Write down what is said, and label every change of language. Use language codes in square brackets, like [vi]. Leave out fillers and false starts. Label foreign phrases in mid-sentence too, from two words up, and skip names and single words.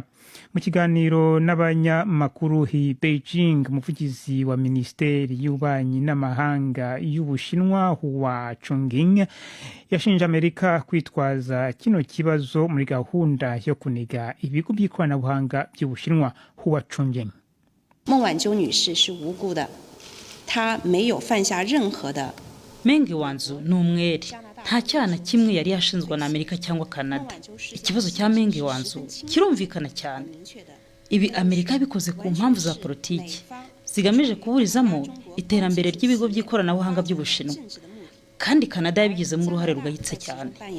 [rw] Mu kiganiro n'abanyamakuru hi Beijing, umuvugizi wa Minisiteri y'Ububanyi n'Amahanga y'Ubushinwa Hua Chunying yashinje Amerika kwitwaza kino kibazo muri gahunda yo kuniga ibigo by'ikoranabuhanga by'Ubushinwa. Hua Chunying: [zh] 孟晚舟女士是无辜的，她没有犯下任何的。 [rw] Meng Wanzhou ni umwere, nta cyaha na kimwe yari yashinzwe na Amerika cyangwa Canada. Ikibazo cya Meng Wanzhou kirumvikana cyane. Ibi Amerika yabikoze ku mpamvu za politiki zigamije kuburizamo iterambere ry'ibigo by'ikoranabuhanga by'Ubushinwa, kandi Canada yabigizemo uruhare rugayitse cyane.